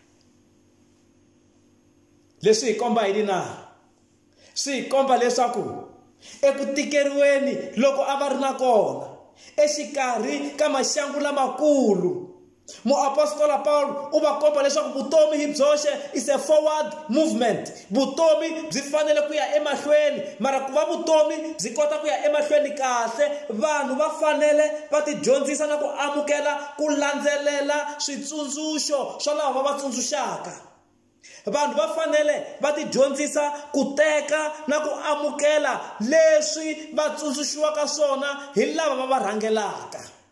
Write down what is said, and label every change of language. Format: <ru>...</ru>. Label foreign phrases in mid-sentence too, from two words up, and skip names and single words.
<ts>Leswi hi komba yini na? Swi hi komba leswaku eku tikeriweni loko a va ri na kona exikarhi ka maxangu lamakulu, Muapostola Paul u va komba leswaku vutomi hi byoxe</ts> <en>is a forward movement.</en> <ts>Vutomi byi fanele ku ya emahlweni, mara ku va vutomi byi kota ku ya emahlweni kahle, vanhu va fanele va ti dyondzisa na ku amukela ku landzelela switsundzuxo swa lava va tsundzuxaka. Vanhu va fanele va ti dyondzisa ku teka na ku amukela leswi va tsundzuxiwaka swona hi lava va rhangelaka.</ts>